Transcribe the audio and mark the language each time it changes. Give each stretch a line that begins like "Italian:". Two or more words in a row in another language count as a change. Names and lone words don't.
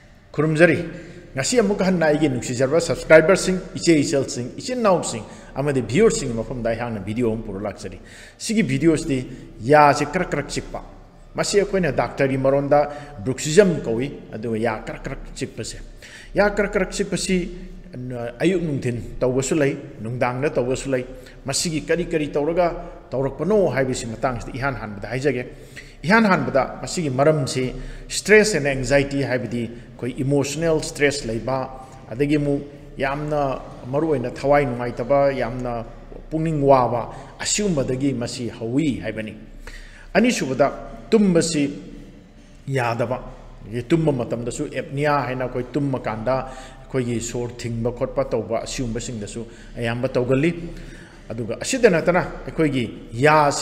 Manipuri: खुरुमजरी ngasi amuk hanna igi nuksijarba subscriber sing iche ichel sing iche naw sing amade viewer sing mafam dai hangna video om puru laksari sigi videos di ya se krak krak chikpa masi akoina doctor gi maronda bruxism kowi adu ya krak krak chikpa se ya krak krak chikpa si ayuk nungthin tawbasu lai nungdang na tawbasu lai masigi kari kari tawraga tawrakpano haibisi matang sti ihan han bada haijage ihan han bada masigi maram se
English: stress and anxiety
Manipuri: haibidi koi
English: emotional stress
Manipuri: laiba adagi mu yamna maruina thawai nungai taba yamna pungning wawa asumbadagi masi hawi haibani ani subada tumbasi yadaba ye tumma matam da su apnea haina koi tumma kanda koi gi sor thingba khotpa tawba asumba sing da su ayamba tawgali aduga asidana tana koi gi ya si